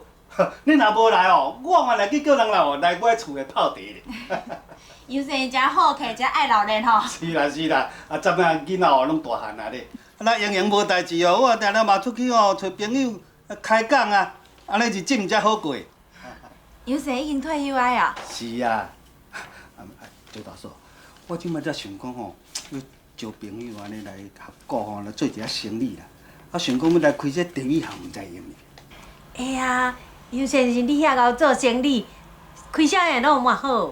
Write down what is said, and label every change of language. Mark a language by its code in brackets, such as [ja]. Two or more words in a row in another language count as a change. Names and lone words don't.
[nan] 你若无来哦，我嘛来去叫人来买厝的泡茶咧。有生真好客，真爱闹热吼。是啦，昨仔囡仔哦拢大汉啊咧，咱闲闲无代志哦，我定定嘛出去哦找朋友开讲啊，安尼日子毋才好过。有生已经退休啊呀？是啊，周大嫂，我即摆才想讲吼，要招朋友安尼来合作吼，来做一下生意啦。想讲要来开这茶米行，毋知用哩。哎呀！尤先生，你遐敖做生意，开啥样拢有偌好。